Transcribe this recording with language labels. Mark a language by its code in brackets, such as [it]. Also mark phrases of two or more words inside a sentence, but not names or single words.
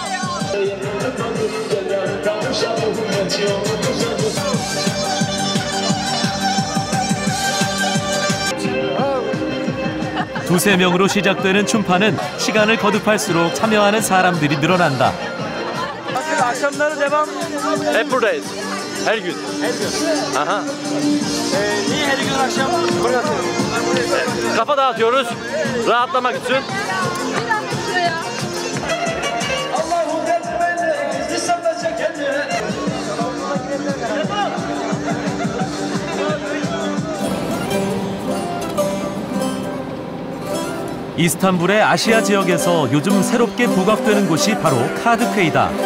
[ko] 두세 명으로 시작되는 춤파는 시간을 거듭할수록 참여하는 사람들이 늘어난다. [tr] akşamları devam. Hep buradayız. Her gün. Aha. Niye her gün akşam buradasınız? Kafa dağıtıyoruz. Rahatlamak için. [ko] 이스탄불의 아시아 지역에서 요즘 새롭게 부각되는 곳이 바로 카드퀘이다.